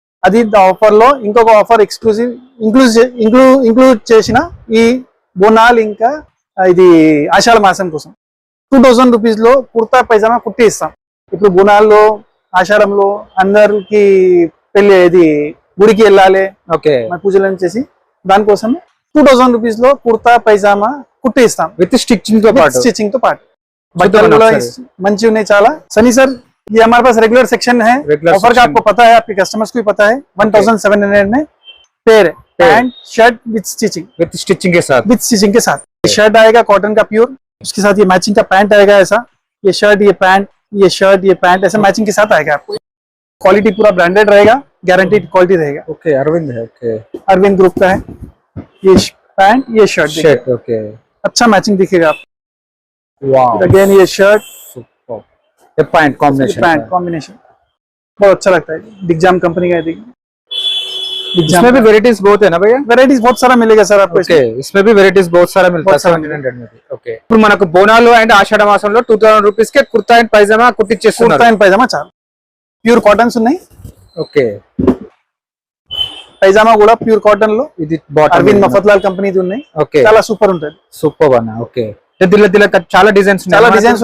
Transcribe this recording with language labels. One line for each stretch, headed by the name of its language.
Telugu: అది ఆఫర్ లో ఇంకొక ఆఫర్ ఎక్స్క్లూజివ్ ఇంక్లూడ్ చేసిన ఈ బోనాల్ ఇంకా ఇది ఆషాఢ మాసం కోసం 2000 రూపీస్ లో కుర్తా పైజామా కుట్టి ఇస్తాం. ఇప్పుడు బోనాల్లో ఆషాఢంలో అందరికి పెళ్లి ఇది గుడికి వెళ్ళాలి, పూజలు చేసి దానికోసం 2000 రూపీస్ లో కుర్తా పైజామా కుట్టి ఇస్తాం విత్ స్టిచ్చింగ్ తో పాటు.
Hindi: बटन मंची उन्हें चाला सनी सर, ये हमारे पास रेगुलर सेक्शन है। ऑफर का आपको पता है, आपके कस्टमर्स को भी पता है। 1700 में पेयर है, पैंट शर्ट विद स्टिचिंग के साथ शर्ट आएगा कॉटन का प्योर, उसके साथ ये मैचिंग का पैंट आएगा ऐसा, ये शर्ट ये पैंट ये शर्ट ये पैंट ऐसा मैचिंग के साथ आएगा। आपको क्वालिटी पूरा ब्रांडेड रहेगा, गारंटीड क्वालिटी रहेगा। ओके अरविंद है। ओके अरविंद ग्रुप का है। ये पैंट ये शर्ट ओके अच्छा मैचिंग दिखेगा आपको। वाओ अगेन ये शर्ट ये पैंट कॉम्बिनेशन बहुत अच्छा लगता है। दिग्जाम कंपनी का है। इसमें भी वेराइटीज बहुत है ना भैया? वेराइटीज बहुत सारा मिलेगा सर आपको। इसमें भी वेराइटीज बहुत सारा मिलता है 1700 में।
Telugu: ओके ఇప్పుడు మనకు బోనాలు అండ్ ఆషాఢ మాసంలో 2000 rupees K kurta and pyjama కుట్టించేస్తున్నారు. Kurta and pyjama చాలు ప్యూర్ కాటన్స్ ఉన్నాయి. ఓకే పైజామా కూడా ప్యూర్ కాటన్ లో ఇది అరవింద్ మఫత్లాల్ కంపెనీది ఉన్నాయి. ఓకే చాలా సూపర్ ఉంటుంది. సూపర్ అన్న. ఓకే దిల్ల చాలా డిజైన్స్